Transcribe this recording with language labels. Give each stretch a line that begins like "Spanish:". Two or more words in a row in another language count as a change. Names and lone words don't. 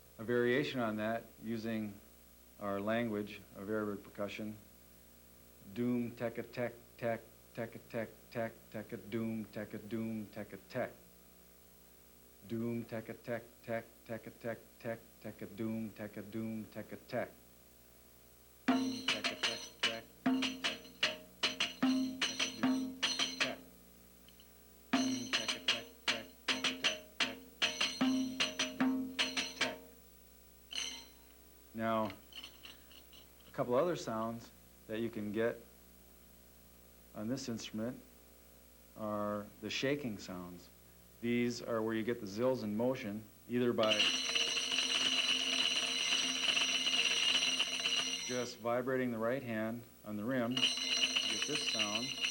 English: variation on that using our language of Arabic percussion. Doom, tek-a, tek, tek, tek-a, tek, tek, tek-a, doom, tek-a, doom, tek-a, tek. Doom, tek-a, tek, tek, tek-a, tek, tek, tek-a, doom, tek-a, doom, tek-a, tek. Doom, tek-a, tek, tek, doom, tek, tek, doom, tek-a, tek, tek, tek, tek, doom, tek-a, tek. Now, a couple other sounds that you can get on this instrument are the shaking sounds. These are where you get the zills in motion, either by just vibrating the right hand on the rim, you get this sound,